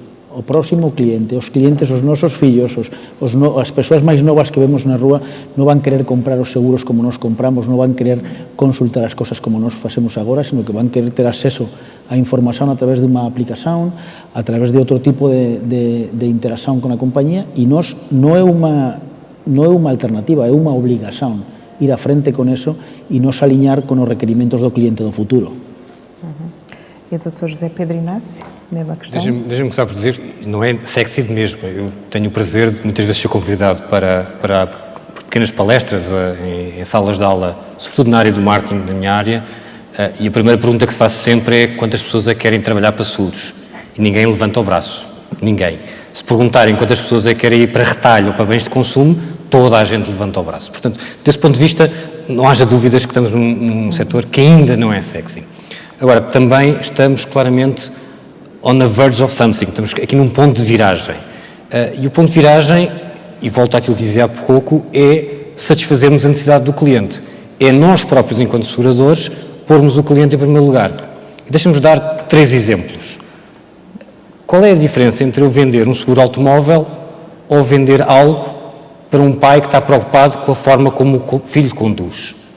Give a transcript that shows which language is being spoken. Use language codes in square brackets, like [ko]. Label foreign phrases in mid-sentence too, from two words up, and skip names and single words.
[gl] O próximo cliente, os clientes, os nosos fillos, as persoas máis novas que vemos na rúa non van querer comprar os seguros como nos compramos, non van querer consultar as cosas como nos facemos agora, sino que van querer ter acceso a información a través de unha aplicación, a través de outro tipo de interacción con a compañía e non é unha alternativa, é unha obligación ir a frente con eso e nos aliñar con os requerimentos do cliente do futuro. [pt] E o Dr. José Pedro Inácio, mesma questão. Deixa-me começar por dizer, não é sexy mesmo. Eu tenho o prazer de muitas vezes ser convidado para pequenas palestras em salas de aula, sobretudo na área do marketing, da minha área, e a primeira pergunta que se faz sempre é quantas pessoas é que querem trabalhar para seguros. E ninguém levanta o braço. Ninguém. Se perguntarem quantas pessoas é que querem ir para retalho ou para bens de consumo, toda a gente levanta o braço. Portanto, desse ponto de vista, não haja dúvidas que estamos num setor que ainda não é sexy. Agora, também estamos claramente [en] on the verge of something, [pt] estamos aqui num ponto de viragem. E o ponto de viragem, e volto àquilo que dizia há pouco, é satisfazermos a necessidade do cliente. É nós próprios, enquanto seguradores, pormos o cliente em primeiro lugar. Deixa-nos dar 3 exemplos. Qual é a diferença entre eu vender um seguro automóvel ou vender algo para um pai que está preocupado com a forma como o filho conduz?